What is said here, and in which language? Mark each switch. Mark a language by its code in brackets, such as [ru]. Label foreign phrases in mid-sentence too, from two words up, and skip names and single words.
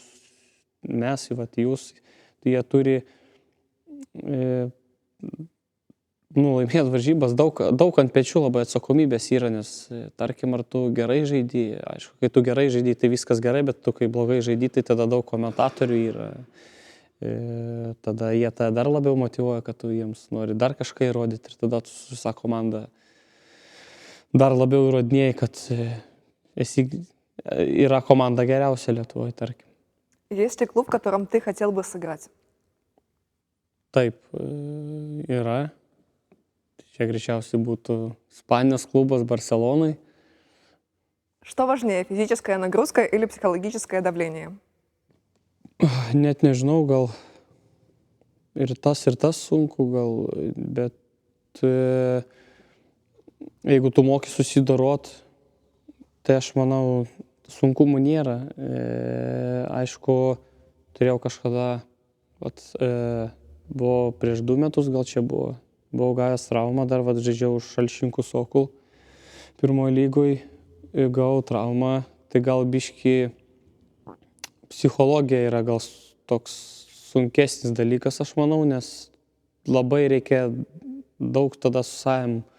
[lt] jūs, tai jie turi laimėti varžybas, daug ant pečių labai atsakomybės yra, nes tarkim, ar tu gerai žaidži, aišku, kai tu gerai žaidži, tai viskas gerai, bet tu kai blogai žaidži, tai tada daug komentatorių yra. Tada jie tada dar labiau motyvuoja, kad tu jiems nori dar kažką įrodyti ir tada tu su visą komandą dar labiau įrodinėjai, kad yra komanda geriausia Lietuvoje, tarkim. [ru] Есть ли клуб, в котором ты хотел бы сыграть? [lt] Taip, yra. Čia greičiausiai būtų Ispanijos klubas Barcelonai. [ru] Что важнее, физическая нагрузка или психологическое давление? [lt] Net nežinau, gal ir tas sunku, gal, bet jeigu tu moki susidorot, tai aš manau, sunkumų nėra. Aišku, turėjau kažkada, buvo prieš 2 metus, gal čia buvau gavęs traumą, dar žaidžiau už Šalčininkų Sokol pirmoje lygoje, gavau traumą, tai gal biški psichologija yra gal toks sunkesnis dalykas, aš manau, nes labai reikia daug tada su savim